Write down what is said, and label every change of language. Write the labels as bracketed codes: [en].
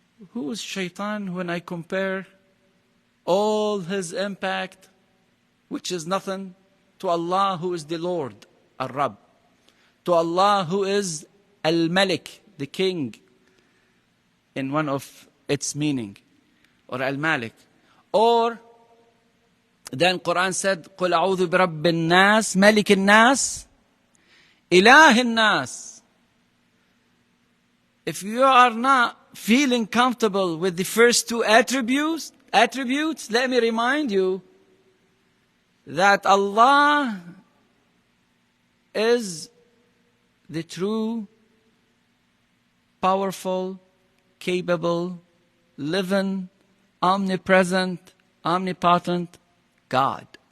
[en] Who is shaitan when I compare all his impact, which is nothing, to Allah who is the Lord, Ar-Rab, to Allah who is Al-Malik, the king, in one of its meaning, or Al-Malik. Or then Quran said, [ar] قُلْ أَعُوذُ بِرَبِّ النَّاسِ مَلِكِ النَّاسِ إِلَهِ النَّاسِ. [en] If you are not feeling comfortable with the first two attributes, let me remind you that Allah is the true, powerful, capable, living, omnipresent, omnipotent God.